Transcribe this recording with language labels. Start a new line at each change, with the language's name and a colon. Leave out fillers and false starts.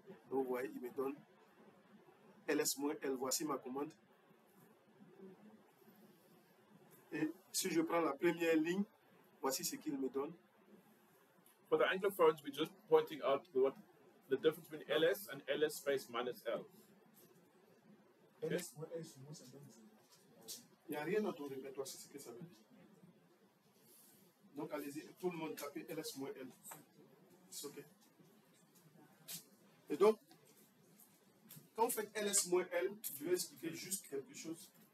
French: Donc, vous voyez, il me donne ls moins L. Voici ma commande. Et si je prends la première ligne, voici ce qu'il me donne.
English: For the Anglophones, we're just pointing out the difference between ls and ls space minus L. Okay?
French: Il n'y a rien dans ton répertoire, c'est ce que ça veut dire. Donc allez-y, tout le monde tapez ls moins L. C'est ok. donc, quand vous faites ls-l, je vais expliquer juste quelque chose.